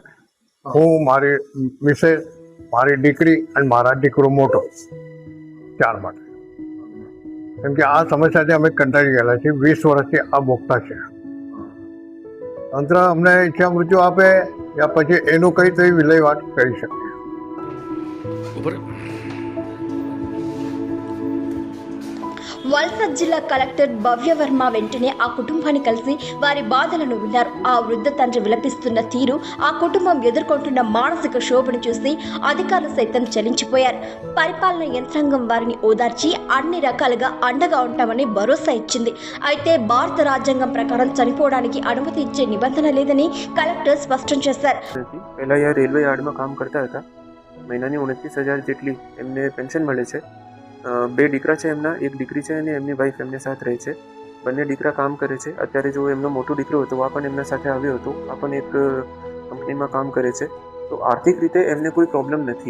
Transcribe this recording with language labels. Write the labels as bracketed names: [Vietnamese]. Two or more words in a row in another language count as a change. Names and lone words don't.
[Gujarati] હું, મારી મિસેસ, મારી દીકરી અને મારા દીકરો મોટો, 4 માટે. કેમ કે આ સમસ્યાથી અમે કંટાળી ગયેલા છીએ. 20 વર્ષથી આ ભોગતા છે. તંત્ર અમને ઈચ્છા મૃત્યુ આપે યા પછી એનું કંઈ તો વિલયવાટ કરી શકે. [Telugu] వల్సాద్ జిల్లా కలెక్టర్ భవ్యవర్మ వెంటనే ఆ కుటుంబాన్ని కలిసి వారి బాధలను విన్నారు. ఆ వృద్ధ తండ్రి విలపిస్తున్న తీరు, ఆ కుటుంబం ఎదుర్కొంటున్న మానసిక శోభను చూసి అధికారులు సైతం చలించిపోయారు. పరిపాలన యంత్రాంగం వారిని ఓదార్చి అన్ని రకాలుగా అండగా ఉంటామని భరోసా ఇచ్చింది. అయితే భారత రాజ్యాంగం ప్రకారం చనిపోవడానికి అనుమతి ఇచ్చే నిబంధన లేదని కలెక్టర్ స్పష్టం చేశారు. [Gujarati] રેલવે યાર્ડમાં કામ કરતા હતા. મહિનાની 29,000 જેટલી એમને પેન્શન મળે છે. 2 દીકરા છે એમના, 1 દીકરી છે અને એમની વાઈફ એમને સાથે રહે છે. બંને દીકરા કામ કરે છે. અત્યારે જો એમનો મોટો દીકરો હતો આ પણ એમના સાથે આવ્યો હતો. આ પણ એક કંપનીમાં કામ કરે છે. તો આર્થિક રીતે એમને કોઈ પ્રોબ્લેમ નથી.